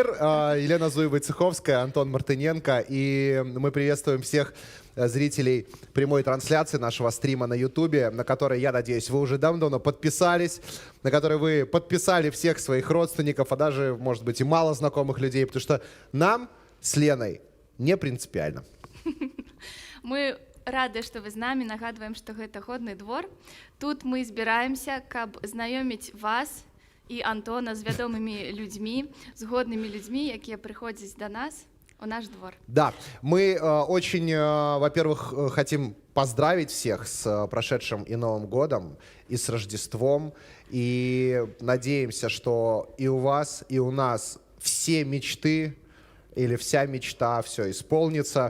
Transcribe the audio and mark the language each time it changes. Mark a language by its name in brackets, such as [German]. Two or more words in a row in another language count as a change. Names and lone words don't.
[Russian] Елена Зуева-Цеховская, Антон Мартыненко. И мы приветствуем всех зрителей прямой трансляции нашего стрима на Ютубе, на который, я надеюсь, вы уже давно подписались, на который вы подписали всех своих родственников, а даже, может быть, и мало знакомых людей, потому что нам с Леной не принципиально. [Belarusian] Мы рады, что вы з намі, нагадваем, што гэта годны двор. Тут мы збіраемся, каб знаёміць вас і Антона з вядомымі людзьмі, з годнымі людзьмі, якія прыходзяць до нас у наш двор. [Russian] Да, мы очень, во-первых, хотим поздравить всех с прошедшим и Новым годом, и с Рождеством, и надеемся, что и у вас, и у нас все мечты или вся мечта, все исполнится.